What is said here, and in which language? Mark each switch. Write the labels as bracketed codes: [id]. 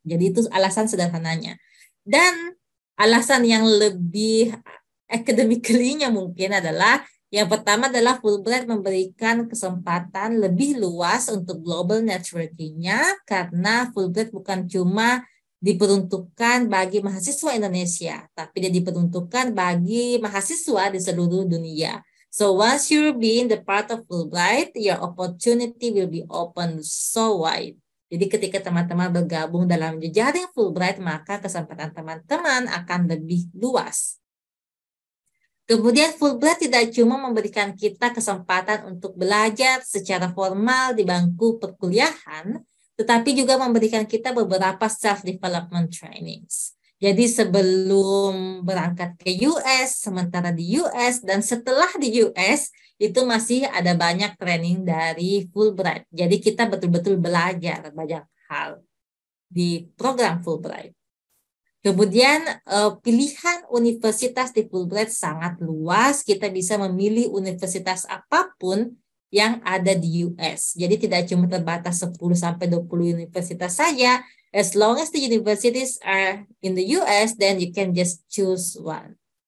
[id] Jadi itu alasan sederhananya. Dan alasan yang lebih academically-nya mungkin adalah yang pertama adalah Fulbright memberikan kesempatan lebih luas untuk [en] global networking-nya [id] karena Fulbright bukan cuma diperuntukkan bagi mahasiswa Indonesia, tapi dia diperuntukkan bagi mahasiswa di seluruh dunia. [en] So once you're being the part of Fulbright, your opportunity will be open so wide. [id] Jadi ketika teman-teman bergabung dalam jejaring Fulbright, maka kesempatan teman-teman akan lebih luas. Kemudian Fulbright tidak cuma memberikan kita kesempatan untuk belajar secara formal di bangku perkuliahan, tetapi juga memberikan kita beberapa [en] self-development trainings. [id] Jadi sebelum berangkat ke US, sementara di US, dan setelah di US, itu masih ada banyak training dari Fulbright. Jadi kita betul-betul belajar banyak hal di program Fulbright. Kemudian pilihan universitas di Fulbright sangat luas. Kita bisa memilih universitas apapun yang ada di US. Jadi tidak cuma terbatas 10-20 universitas saja, [en] As long as the universities are in the US, then you can just choose one.